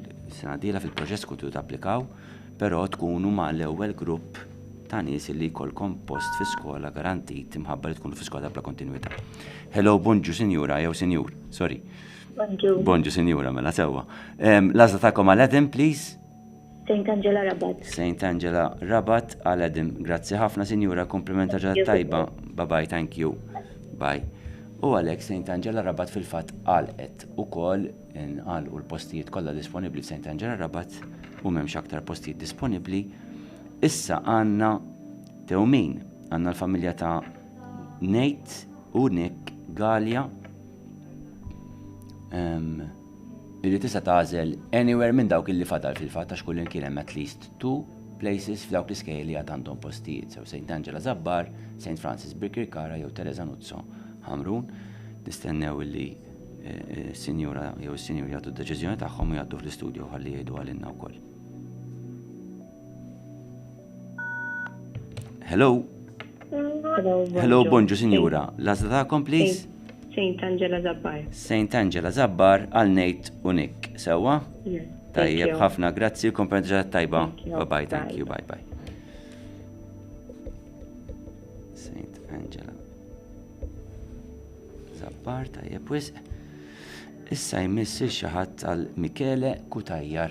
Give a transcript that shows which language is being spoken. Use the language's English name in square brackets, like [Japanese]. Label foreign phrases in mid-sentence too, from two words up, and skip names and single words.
[Maltese] Is-sena dieħla fil-proġett tkunu tapplikaw, però tkunu ma' l-ewwel grupp ta' nies li jkollkom post fi skola garantit imħabba li tkunu fi skola bla kontinwità. Hello, bonġu sinjura jew sinjur, sorry. Bonjour. Bonġu sinjura mela sewwa. L-għażla tagħkom għal Edim, please. Saint Angela Rabat. Saint Angela Rabat għal Edim. Grazzi ħafna sinjura, komplimenta ġat tajba. [English] Bye-bye, thank you. Bye. [Maltese] U għalhekk Saint Angela Rabat fil-fatt għalqet ukoll inqalqu l-postijiet kollha disponibbli f'Saint Angela Rabat u m'hemmx aktar postijiet disponibbli. Issa għandna tewmin, għandna l-familja ta' Nate u Nick Gallia li tista' tagħżel anywhere minn dawk illi fadal fil-fatt għax kullin kien hemm [English] at least 2 places [Maltese] f'dawk l-iskejjel li għad għandhom postijiet. Sew St. Angela Zabbar, St. Francis Birkirkara jew Teresa Nuzzo Hamrun. Nistennew li s-sinjura jew is-sinjur jagħtu d-deċiżjoni tagħhom u jgħaddu fl-istudju ħalli jgħidu għalina wkoll. Hello. Hello, bonġu sinjura. L-għażla tagħkom, please. Saint Angela Zabbar. St. Angela Zabbar għal Nate u Nick. Sewa? Yes. Tajjeb, ħafna grazzi, komprendġa tajba. [English] Thank you. Bye-bye, thank Bye. you, bye-bye. St. [Maltese] Angela Zabbar, tajjeb, wis. Issa jmissi xi ħadd għal Michele Kutajjar.